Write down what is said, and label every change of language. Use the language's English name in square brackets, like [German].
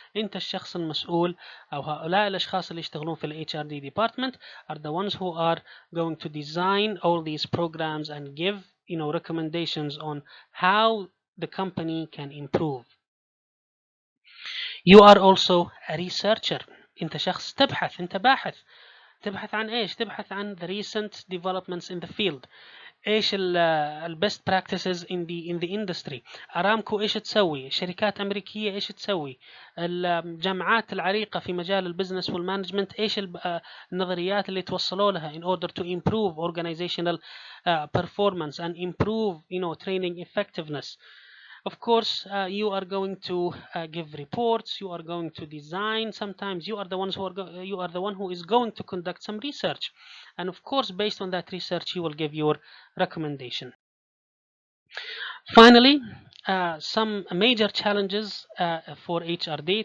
[Arabic] انت الشخص المسؤول او هؤلاء الاشخاص اللي يشتغلون في ال [English] HRD department are the ones who are going to design all these programs and give recommendations on how the company can improve. You are also a researcher. [Arabic] انت شخص تبحث، انت باحث. تبحث عن ايش؟ تبحث عن [English] the recent developments in the field. [Arabic] ايش ال [English] best practices in the industry. [Arabic] ارامكو ايش تسوي؟ شركات امريكيه ايش تسوي؟ الجامعات العريقه في مجال البزنس والمانجمنت ايش النظريات اللي توصلوا لها [English] in order to improve organizational performance and improve training effectiveness. Of course, you are going to give reports. You are going to design. Sometimes you are the one who is going to conduct some research, and of course, based on that research, you will give your recommendation. Finally, some major challenges for HRD.